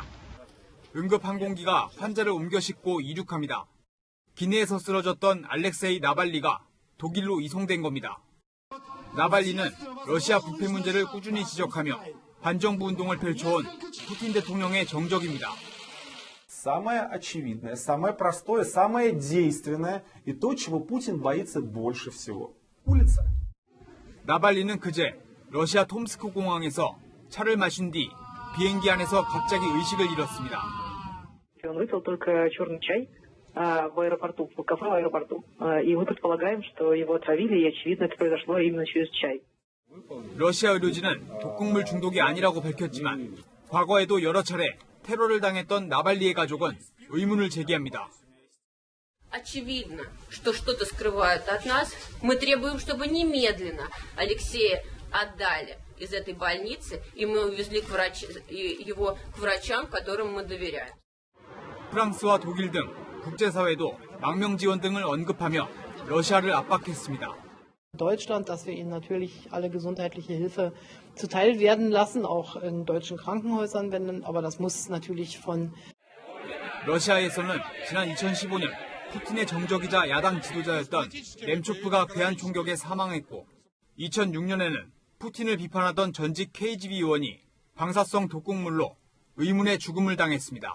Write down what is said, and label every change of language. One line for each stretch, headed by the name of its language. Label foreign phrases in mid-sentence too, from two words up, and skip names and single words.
Korean: 응급항공기가 환자를 옮겨 싣고 이륙합니다. 기내에서 쓰러졌던 알렉세이 나발리가 독일로 이송된 겁니다. 나발리는 러시아 부패 문제를 꾸준히 지적하며 반정부 운동을 펼쳐온 푸틴 대통령의 정적입니다.
Russian: Самое очевидное, самое простое, самое действенное и то, чего Путин боится больше всего. улица.
Korean: 나발리는 그제 러시아 톰스크 공항에서 차를 마신 뒤 비행기 안에서 갑자기 의식을 잃었습니다.
Russian: Он выпил только черный чай в аэропорту, в кафе в аэропорту. И мы предполагаем, что его отравили, и очевидно это произошло именно через чай.
Korean: 러시아 의료진은 독극물 중독이 아니라고 밝혔지만 과거에도 여러 차례 테러를 당했던 나발리의 가족은 의문을 제기합니다.
Russian: Очевидно, что что-то скрывают от нас. Мы требуем, чтобы немедленно Алексея отдали из этой больницы, и мы увезли его к врачам, которым мы доверяем.
Korean: 프랑스와 독일 등 국제사회도 망명 지원 등을 언급하며 러시아를 압박했습니다.
German: Deutschland, dass wir ihnen natürlich alle gesundheitliche Hilfe zuteil werden lassen, auch in deutschen Krankenhäusern, aber das muss natürlich von
Korean: 러시아에서는 지난 2015년 푸틴의 정적이자 야당 지도자였던 렘초프가 괴한 총격에 사망했고 2006년에는 푸틴을 비판하던 전직 KGB 의원이 방사성 독극물로 의문의 죽음을 당했습니다.